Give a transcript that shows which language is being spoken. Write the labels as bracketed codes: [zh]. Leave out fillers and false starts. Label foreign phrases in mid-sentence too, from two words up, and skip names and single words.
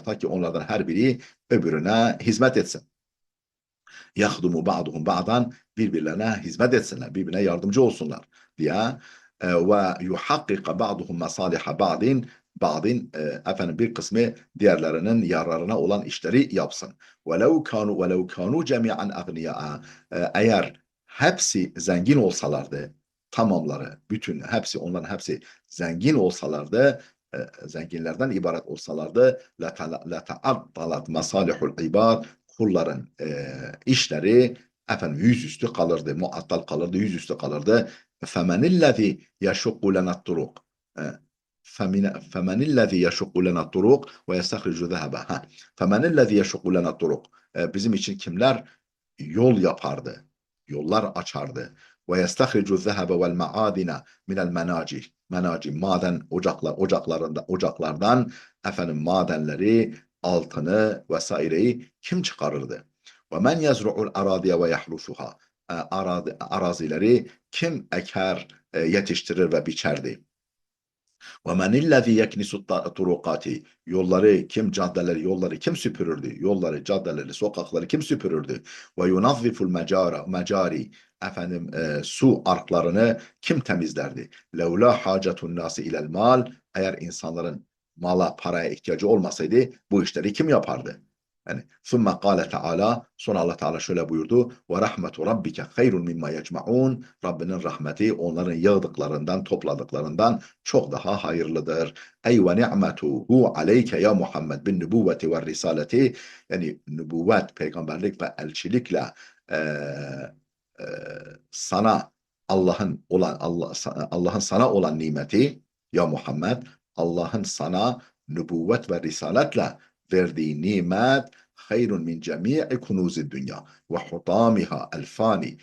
[tr] Ta ki onlardan her biri öbürüne hizmet etsin. [ar] يخدم بعضهم بعضا [tr] birbirlerine hizmet etsinler, birbirine yardımcı olsunlar diye ve [ar] يحقق بعضهم مصالح بعض [tr] bir kısmı diğerlerinin yararına olan işleri yapsın. [ar] ولو كانوا جميعا أغنياء [tr] eğer hepsi zengin olsalardı tamamları, bütün onların hepsi zengin olsalardı zenginlerden ibaret olsalardı [ar] لتعطلت مصالح عباد [tr] kulların işleri yüzüstü kalırdı, muattal kalırdı, yüzüstü kalırdı. [ar] فَمَنِ الَّذ۪ي يَشُقُّ لَنَا الطُّرُقِ فَمَنِ الَّذ۪ي يَشُقُّ لَنَا الطُّرُقِ وَيَسْتَخْرِجُ ذَهَبًا فَمَنِ الَّذ۪ي يَشُقُّ لَنَا الطُّرُقِ [tr] Bizim için kimler yol yapardı, yollar açardı. [ar] وَيَسْتَخْرِجُ الذَّهَبَ وَالْمَعَادِنَ مِنَ الْمَنَاجِهِ [tr] maden ocaklardan madenleri, altını vesaireyi kim çıkarırdı? [ar] ومن يزرع الأراضي ويحرثها [tr] arazileri kim eker, yetiştirir ve biçerdi? [ar] ومن الذي يكنس الطرقات [tr] yolları kim süpürürdü? Yolları, caddeleri, sokakları kim süpürürdü? [ar] وينظف المجاري [tr] su arklarını kim temizlerdi? [ar] لولا حاجة الناس إلى المال [tr] eğer insanların paraya ihtiyacı olmasaydı bu işleri kim yapardı? Yani [ar] ثُمَّ قَالَ [tr] Teala, sonra Allah Teala şöyle buyurdu: [ar] وَرَحْمَةُ رَبِّكَ خَيْرٌ مِمَّا يَجْمَعُونَ. [tr] Rabbinin rahmeti onların yığdıklarından, topladıklarından çok daha hayırlıdır. [ar] أي ونعمته عليك يا محمد بالنبوة والرسالة. [tr] Yani nübüvvet, peygamberlik ve elçilikle e, sana Allah'ın sana olan nimeti ya Muhammed, Allah'ın sana nübüvvet ve risaletle verdiği nimet [ar] خير من جميع كنوز الدنيا وحطامها الفاني.